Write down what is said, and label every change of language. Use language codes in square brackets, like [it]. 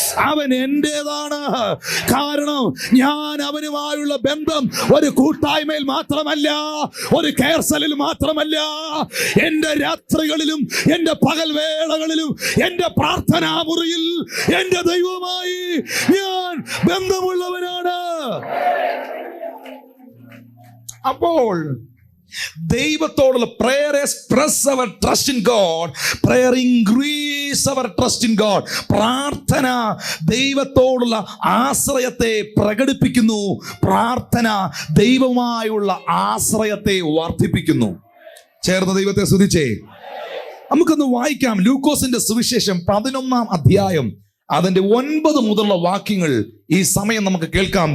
[ml] അവൻ എൻ്റെതാണ്. കാരണം ഞാൻ അവനുമായുള്ള ബന്ധം ഒരു കൂട്ടായ്മയിൽ മാത്രമല്ല, ഒരു കേർസലിൽ മാത്രമല്ല, എൻ്റെ രാത്രികളിലും എൻ്റെ പകൽ വേളകളിലും എൻ്റെ പ്രാർത്ഥനാ മുറിയിൽ എൻ്റെ ദൈവവുമായി ഞാൻ ബന്ധമുള്ളവനാണ്. അപ്പോൾ ദൈവത്തോടുള്ള [en] prayer express our trust in God, prayer increase our trust in God. [ml] പ്രാർത്ഥന ദൈവത്തോടുള്ള ആശ്രയത്തെ പ്രകടിപ്പിക്കുന്നു. പ്രാർത്ഥന ദൈവവുമായുള്ള ആശ്രയത്തെ വർദ്ധിപ്പിക്കുന്നു. ചേർന്ന് ദൈവത്തെ സ്തുതിച്ചേ. നമുക്കൊന്ന് വായിക്കാം ലൂക്കോസിന്റെ സുവിശേഷം 11-ാം അധ്യായം, അതിന്റെ 9 മുതലുള്ള വാക്യങ്ങൾ ഈ സമയം നമുക്ക് കേൾക്കാം.